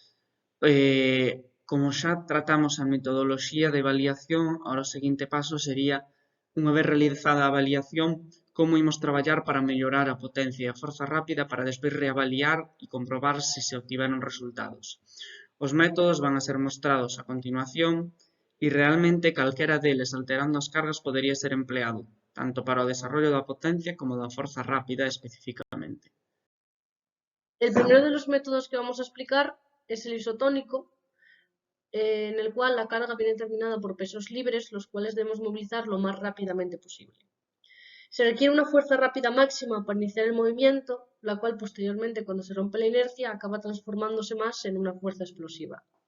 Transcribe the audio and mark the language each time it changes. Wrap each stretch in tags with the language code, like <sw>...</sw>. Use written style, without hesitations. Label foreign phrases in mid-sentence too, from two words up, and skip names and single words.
<gl>Como xa tratamos a metodoloxía de avaliación, ahora o seguinte paso sería, unha vez realizada a avaliación, como imos traballar para mellorar a potencia e a forza rápida para despois reavaliar e comprobar se se obtiveron resultados. Os métodos van a ser mostrados a continuación e realmente calquera deles alterando as cargas podería ser empleado, tanto para o desarrollo da potencia como da forza rápida especificamente.</gl> <es>El primero de los métodos que vamos a explicar es el isotónico, en el cual la carga viene determinada por pesos libres, los cuales debemos movilizar lo más rápidamente posible. Se requiere una fuerza rápida máxima para iniciar el movimiento, la cual posteriormente, cuando se rompe la inercia, acaba transformándose más en una fuerza explosiva.</es>